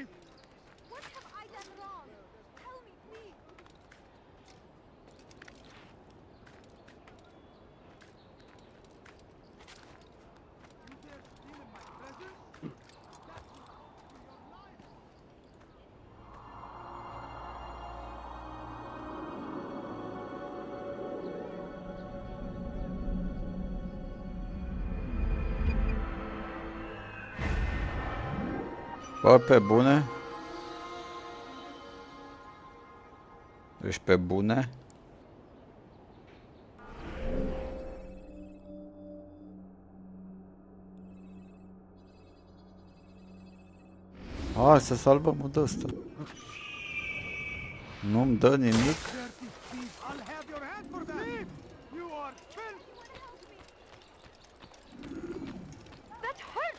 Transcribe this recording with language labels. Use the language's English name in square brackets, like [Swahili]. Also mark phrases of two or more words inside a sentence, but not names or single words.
[English] What have I done wrong? Tell me, please. You dare steal in my presence? That will cost you your life! [Romanian] Bă, pe bune? Ești pe bune? Hai să salvăm de ăsta. Nu-mi dă nimic. [English] I'll have your hand for that! You are filth! That hurts!